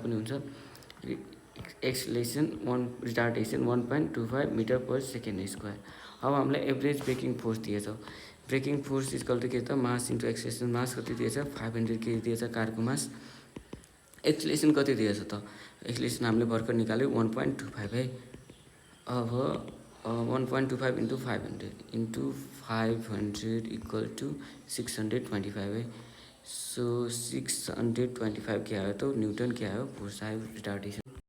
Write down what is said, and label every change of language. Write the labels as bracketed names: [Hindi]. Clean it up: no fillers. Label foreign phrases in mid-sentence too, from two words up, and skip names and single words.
[Nepali] पनि हुन्छ [English] acceleration retardation [Nepali] 1.25 [English] metre per second square [Nepali] अब हामीलाई [English] average braking force [Nepali] दिएछ [English] braking force equal to [Nepali] के त [English] mass into acceleration [Nepali] मास कति दिएछ 500 केजी दिएछ कारको मास एक्सलेसन कति दिएछ त एक्सलेसन हामीले भर्खर निकाल्यो 1.25 है अब 1.25 [English] into 500 into 500 equal to [Nepali] 625 है सो 625 क्या आयो तो न्यूटन क्या आयो फोर्स आयो रिटार्डेसन